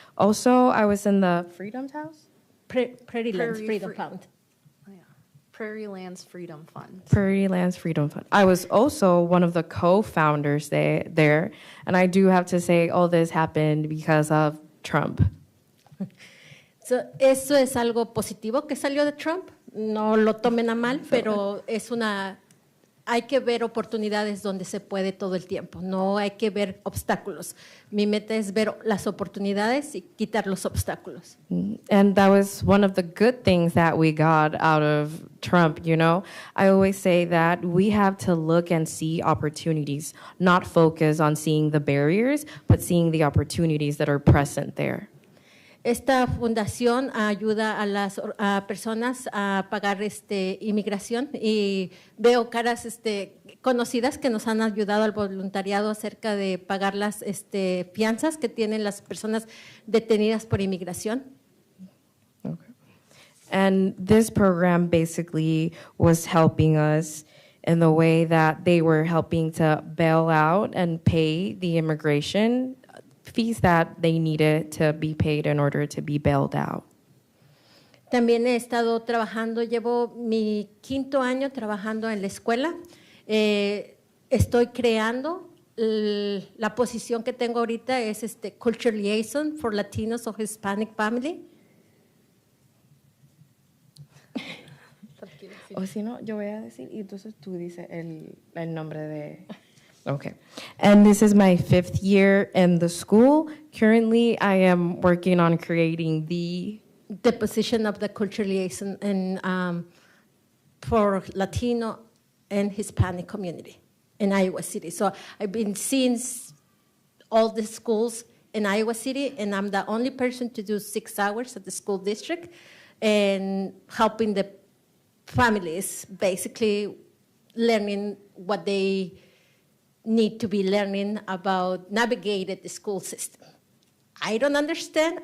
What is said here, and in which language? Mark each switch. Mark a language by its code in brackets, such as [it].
[en] Also, I was in the Freedom House? Prairie Lands Freedom Fund. Oh, yeah. Prairie Lands Freedom Fund. Prairie Lands Freedom Fund. I was also one of the co-founders there, and I do have to say all this happened because of Trump. [es] So, eso es algo positivo que salió de Trump. No lo tomen a mal, pero hay que ver oportunidades donde se puede todo el tiempo. No hay que ver obstáculos. Mi meta es ver las oportunidades y quitar los obstáculos. [en] And that was one of the good things that we got out of Trump, you know. I always say that we have to look and see opportunities, not focus on seeing the barriers, but seeing the opportunities that are present there. [es] Esta fundación ayuda a las personas a pagar inmigración, y veo caras conocidas que nos han ayudado al voluntariado acerca de pagar las fianzas que tienen las personas detenidas por inmigración. [en] Okay. And this program basically was helping us in the way that they were helping to bail out and pay the immigration fees that they needed to be paid in order to be bailed out. [es] También he estado trabajando, llevo mi 5º año trabajando en la escuela. Estoy creando, la posición que tengo ahorita es Culture Liaison for Latinos and Hispanic Family. O si no, yo voy a decir, y entonces tú dices el nombre de... [en] Okay. And this is my 5th year in the school. Currently, I am working on creating the position of the Culture Liaison for Latino and Hispanic community in Iowa City. So I've been seeing all the schools in Iowa City, and I'm the only person to do 6 hours at the school district and helping the families basically learning what they need to be learning about navigating the school system. I don't understand.